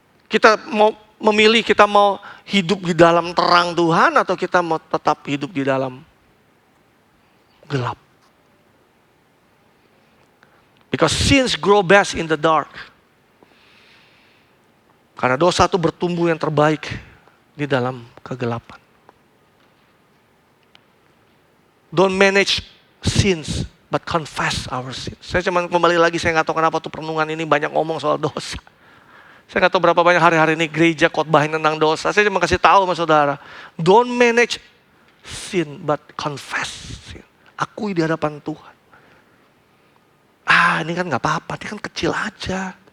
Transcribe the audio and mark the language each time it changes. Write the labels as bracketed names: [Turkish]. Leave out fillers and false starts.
[Indonesian] Kita mau memilih, kita mau hidup di dalam terang Tuhan atau kita mau tetap hidup di dalam gelap. [English] Because sins grow best in the dark. [Indonesian] Karena dosa itu bertumbuh yang terbaik di dalam kegelapan. [English] Don't manage sins, but confess our sins. [Indonesian] Saya cuma kembali lagi, saya nggak tahu kenapa tuh perenungan ini banyak ngomong soal dosa. Saya nggak tahu berapa banyak hari-hari ini gereja khotbahin tentang dosa. Saya cuma kasih tahu sama saudara, [English] don't manage sin, but confess sin. [Indonesian] Akui di hadapan Tuhan. Ini kan nggak apa-apa, ini kan kecil aja.